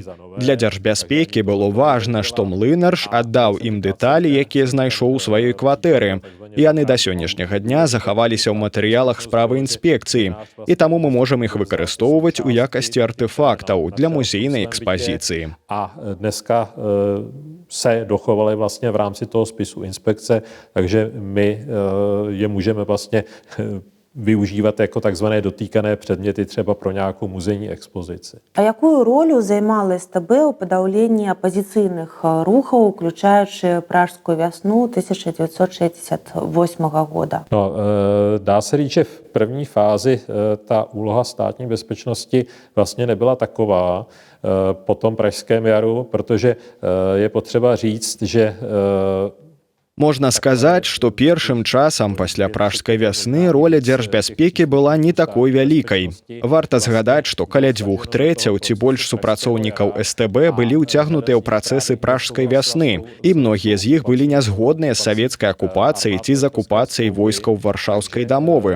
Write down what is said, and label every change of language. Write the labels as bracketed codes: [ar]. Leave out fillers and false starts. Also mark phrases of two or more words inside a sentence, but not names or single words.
[be] Для дзяржбяспекі было важна, што Млынарж аддаў ім дэталі, якія знайшоў у сваёй кватэры. Яны да сённяшняга дня захаваліся ў матэрыялах справы інспекцыі, і таму мы можам іх выкарыстоўваць у якасці артефактаў для музейнай экспозиции. [cs] A dneska se dochovaly vlastně v rámci toho spisu inspekce, takže my je můžeme vlastně využívat jako takzvané dotýkané předměty třeba pro nějakou muzejní expozici. [be] А якую ролю займала СТБ у падаўленні апазіцыйных рухаў, уключаючы пражскую вясну 1968 года? [cs] No, dá se říct, že v první fázi ta úloha státní bezpečnosti vlastně nebyla taková po tom pražském jaru, protože je potřeba říct, že [be] Можна сказаць, што першым часам пасля пражскай вясны роля дзяржбяспекі была не такой вялікай. Варта згадаць, што каля 2/3 ці больш супрацоўнікаў СТБ былі ўцягнутыя ў працэсы пражскай вясны, і многія з іх былі нязгодныя з савецкай акупацыяй ці з акупацыяй войскаў варшаўскай дамовы.